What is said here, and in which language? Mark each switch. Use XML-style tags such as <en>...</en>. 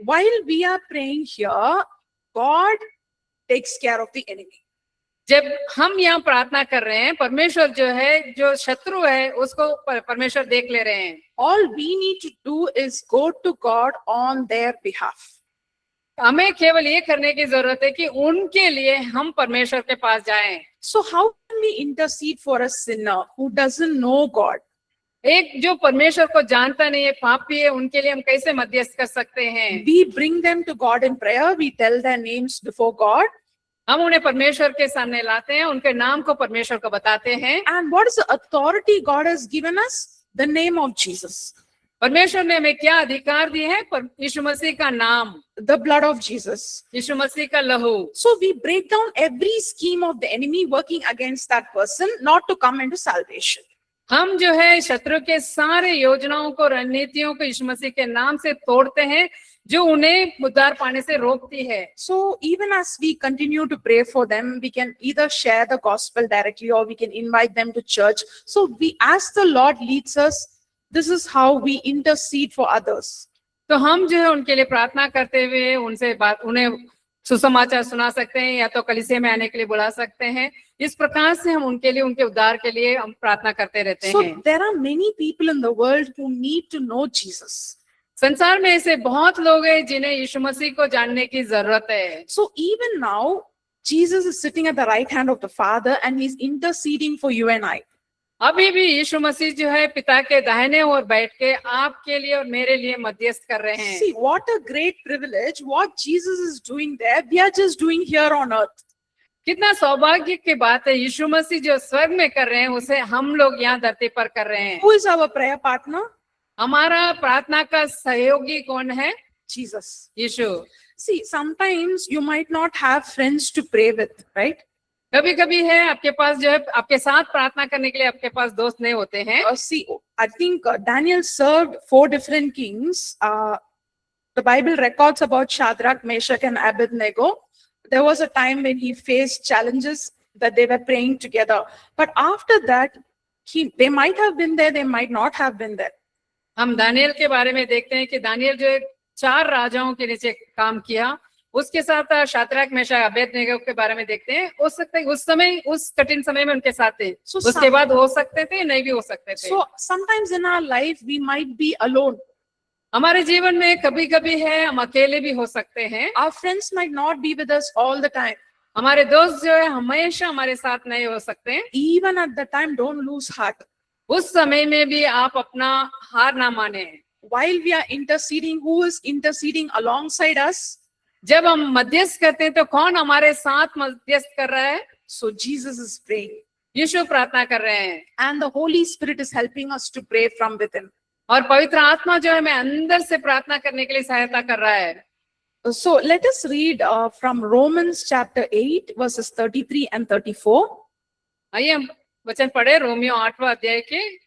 <en>While we are praying here, God takes care of the enemy.</en> <hi>जब हम यहाँ प्रार्थना कर रहे हैं, परमेश्वर जो है जो शत्रु है उसको परमेश्वर देख ले रहे हैं।</hi> <en>All we need to do is go to God on their behalf.</en> <hi>हमें केवल ये करने की जरूरत है कि उनके लिए हम परमेश्वर के पास जाएं।</hi> <en>So how can we intercede for a sinner who doesn't know God?</en> <hi>एक जो परमेश्वर को जानता नहीं है, पापी है, उनके लिए हम कैसे मध्यस्थ कर सकते हैं?</hi> <en>We bring them to God in prayer. We tell their names before God.</en> <hi>हम उन्हें परमेश्वर के सामने लाते हैं, उनके नाम को परमेश्वर को बताते हैं।</hi> <en>And what is the authority God has given us? The name of Jesus.</en> <hi>परमेश्वर ने हमें क्या अधिकार दिए हैं? यीशु मसीह का नाम,</hi> <en>The blood of Jesus.</en> <hi>यीशु मसीह का लहू।</hi> <en>So we break down every scheme of the enemy working against that person not to come into salvation.</en> <hi>हम जो है शत्रु के सारे योजनाओं को, रणनीतियों को यीशु मसीह के नाम से तोड़ते हैं जो उन्हें उद्धार पाने से रोकती है।</hi> <en>So even as we continue to pray for them, we can either share the gospel directly or we can invite them to church. So we, as the Lord leads us, this is how we intercede for others.</en> <hi>तो हम जो है उनके लिए प्रार्थना करते हुए उन्हें सुसमाचार सुना सकते हैं या तो कलीसिया में आने के लिए बुला सकते हैं। इस प्रकार से हम उनके लिए, उनके उद्धार के लिए हम प्रार्थना करते रहते</hi> <en>So</en> <hi>हैं।</hi> <en>there are many people in the world who need to know Jesus.</en> <hi>संसार में ऐसे बहुत लोग हैं जिन्हें यीशु मसीह को जानने की जरूरत है।</hi> <en>So even now, Jesus is sitting at the right hand of the Father and he's interceding for you and I.</en> <hi>अभी भी यीशु मसीह जो है पिता के दाहिने ओर बैठ के आपके लिए और मेरे लिए मध्यस्थ कर रहे हैं।</hi> <en>See, what a great privilege. What Jesus is doing there, we are just doing here on earth.</en> <hi>कितना सौभाग्य की बात है, यीशु मसीह जो स्वर्ग में कर रहे हैं उसे हम लोग यहाँ धरती पर कर रहे हैं।</hi> <en>Who is our prayer partner?</en> <hi>हमारा प्रार्थना का सहयोगी कौन है?</hi> <en>Jesus.</en> <hi>Yeshu.</hi> <en>See, sometimes you might not have friends to pray with, right?</en> <hi>कभी कभी है आपके पास जो है आपके साथ प्रार्थना करने के लिए आपके पास दोस्त नहीं होते हैं।</hi> <en>See, I think Daniel served 4 different kings. The Bible records about Shadrach, Meshach, and Abednego. There was a time when he faced challenges that they were praying together. But after that, they might have been there, they might not have been there.</en> <hi>हम Daniel के बारे में देखते हैं कि Daniel जो 4 राजाओं के नीचे काम किया, उसके साथ शाद्राक, मेशक, अबेदनेगो के बारे में देखते हैं। हो सकते उस समय, उस कठिन समय में उनके साथ थे। उसके बाद हो सकते थे, नहीं भी हो सकते थे।</hi> <en>So sometimes in our life we might be alone.</en> <hi>हमारे जीवन में कभी कभी है हम अकेले भी हो सकते हैं।</hi> <en>Our friends might not be with us all the time.</en> <hi>हमारे दोस्त जो है हमेशा हमारे साथ नहीं हो सकते।</hi> <en>Even at the time, don't lose heart.</en> <hi>उस समय में भी आप अपना हार ना माने।</hi> <en>While we are interceding, who is interceding alongside us?</en> <hi>जब हम मध्यस्थ करते हैं तो कौन हमारे साथ मध्यस्थ कर रहा है?</hi> <en>So Jesus is praying,</en> <hi>यीशु प्रार्थना कर रहे हैं</hi> <en>and the Holy Spirit is helping us to pray from within.</en> <hi>और पवित्र आत्मा जो है हमें अंदर से प्रार्थना करने के लिए सहायता कर रहा है।</hi> <en>So let us read from Romans chapter 8, verses 33 and 34.</en> <hi>आइए हम वचन पढ़े रोमियो 8वां अध्याय के</hi>